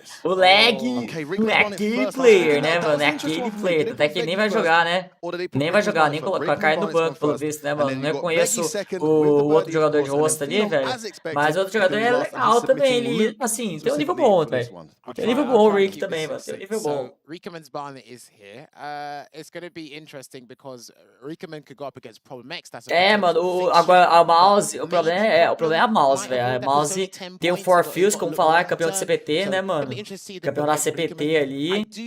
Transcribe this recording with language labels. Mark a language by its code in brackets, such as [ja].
[pt] O Leg é aquele player, né, mano? É aquele player, até que ele nem vai jogar, né? Nem vai jogar, nem colocar a cair no banco, pelo visto, né, mano? Não conheço o outro jogador de rosto ali, velho. Mas o outro jogador é legal também. Ele, assim, tem um nível bom, velho. Tem um nível bom o Rick também, mano. Tem um nível bom. [en] Rickerman's ban is here. It's going to be interesting because Rickerman could go up against ProblemX. [pt] Mano, agora a mouse, o problema é a mouse, velho. A mouse tem o For Fields, como falar, campeão de CPT, né, mano? Campeão da CPT ali.